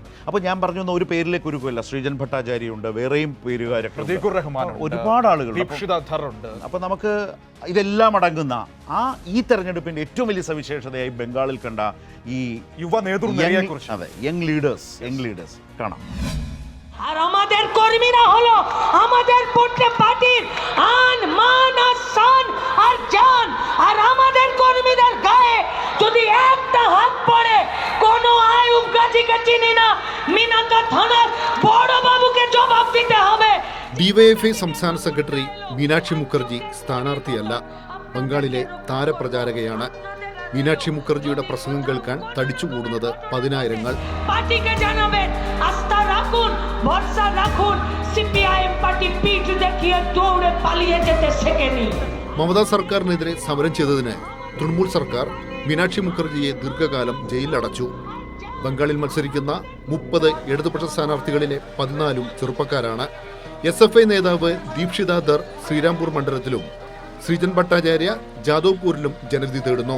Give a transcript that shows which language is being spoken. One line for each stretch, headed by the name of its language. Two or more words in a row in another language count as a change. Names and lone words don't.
Malayalam: അപ്പോൾ ഞാൻ പറഞ്ഞു ഒരു പേരിലേക്ക് ഒരുക്കുമല്ല, ശ്രീജൻ ഭട്ടാചാര്യയുണ്ട്, വേറെയും പേരുകാരൊക്കെ, ഒരുപാട് ആളുകളുണ്ട്. അപ്പോൾ നമുക്ക് ഇതെല്ലാം അടങ്ങുന്ന ഈ തെരഞ്ഞെടുപ്പിന്റെ ഏറ്റവും വലിയ സവിശേഷതയായി ബംഗാളിൽ കണ്ട ഈ യുവ നേതൃത്വത്തെക്കുറിച്ച്, അതെ,
English: young leaders
Malayalam: കാണാം.
Bangla: আর আমাদের কর্মীরা হলো আমাদের প্রত্যেক পার্টির আন মান আর শান আর জান। আর আমাদের কর্মীদের গায়ে যদি একটা হাত পড়ে কোনো আয়ুব গাজীকে চিনি না, মিনাকা থানার বড় বাবুকে জবাব দিতে হবে.
Malayalam: DYFI സംസ്ഥാന സെക്രട്ടറി മീനാക്ഷി മുഖർജി സ്ഥാനാർത്ഥിയല്ല, ബംഗാളിലെ താരപ്രചാരകയാണ്. മീനാക്ഷി മുഖർജിയുടെ പ്രസംഗം കേൾക്കാൻ തടിച്ചുകൂടുന്നത് പതിനായിരങ്ങൾ.
Bangla: পার্টিকে জানাবেন আস্থা রাখুন, ভরসা রাখুন, CPIM পার্টি পিঠ দেখিয়ে দৌড়ে পালিয়ে যেতে শেখেনি.
Malayalam: മമതാ സർക്കാരിനെതിരെ സമരം ചെയ്തതിന് തൃണമൂൽ സർക്കാർ മീനാക്ഷി മുഖർജിയെ ദീർഘകാലം ജയിലിലടച്ചു. ബംഗാളിൽ മത്സരിക്കുന്ന 30 ഇടതുപക്ഷ സ്ഥാനാർത്ഥികളിലെ 14 ചെറുപ്പക്കാരാണ്. SFI നേതാവ് ദീപ്ഷിത ധർ ശ്രീരാംപൂർ മണ്ഡലത്തിലും ശ്രീജൻ ഭട്ടാചാര്യ ജാദവ്പൂരിലും ജനവിധി തേടുന്നു.